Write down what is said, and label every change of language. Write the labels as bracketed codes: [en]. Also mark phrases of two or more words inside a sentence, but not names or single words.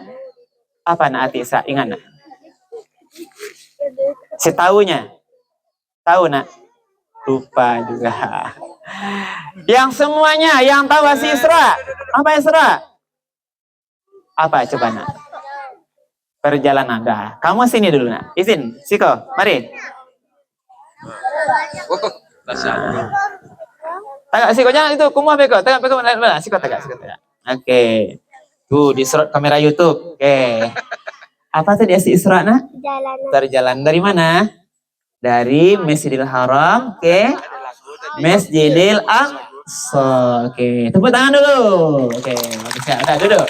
[id] Apa nak arti Isra? Ingat nak? Setahunya? Tahu nak? Lupa juga. Yang semuanya yang tahu arti Isra. Apa Isra? Apa coba nak? Perjalanan. Dah. Kamu sini dulu nak. Izin. Siko, mari. [min] Tagak Siko jangan itu kumuh beko. Tagak beko mana? Siko tagak. [id] Oke. Tuh diserot kamera YouTube. Oke. Apa tadi arti Isra nak? Perjalanan dari mana? Dari Masjidil Haram ke Masjidil Aqsa. Oke, tepuk tangan dulu. Oke, bagus ya. Udah duduk.